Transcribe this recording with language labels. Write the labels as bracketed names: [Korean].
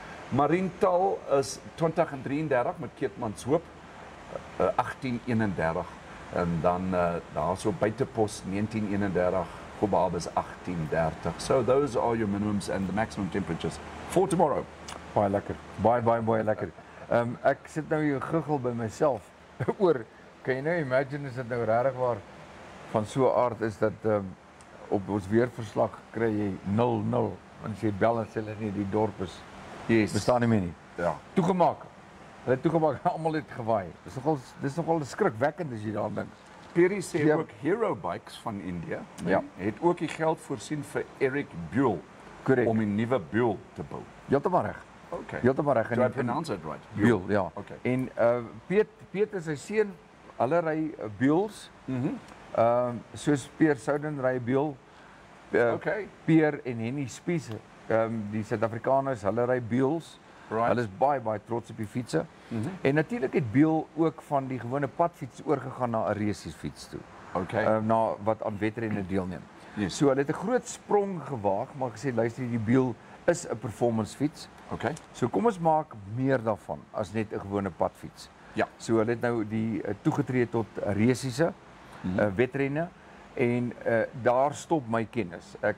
[Afrikaans] Mariental is 20 en 33 met Keetmanshoop 1831 en dan daarso Buitepos 1931, Kobabes 1830. [English] So those are your minimums and the maximum temperatures for tomorrow. [Afrikaans] Baie lekker. Baie lekker. Ek sit nou hier guggel by myself oor, kan jy nou imagine as dit nou regtig waar van so 'n aard is dat op ons weerverslag kry jy 0-0 en as jy bel en sê hulle nie die dorp is bestaan nie meer nie. Ja. Toegemaak. Hulle het toegemaak, almal het gewaai. Dis nogal skrikwekkend as jy daaraan dink. Perry sê ook Hero Bikes van India het ook die geld voorsien vir Eric Buell om 'n nuwe Buell te bou. Heeltemal reg. Okay. Heeltemal reg. [English] Do I pronounce it right? [Afrikaans] Buell, ja. Okay. En Piet is sy seun, hulle ry Buells. Soos Peer Souden ry Buell. Peer en Henny Spies, die Suid-Afrikaners, hulle ry Buells. Hulle is baie trots op die fietsse. En natuurlik het Buell ook van die gewone padfiets oorgegaan na 'n resiesfiets toe. Na wat aan wedrenne deelneem. So hulle het 'n groot sprong gewaag, maar gesê luister, die Buell is 'n performance fiets. So kom ons maak meer daarvan as net 'n gewone padfiets. So hulle het nou die toegetree tot resiese wedrenne en daar stop my kennis.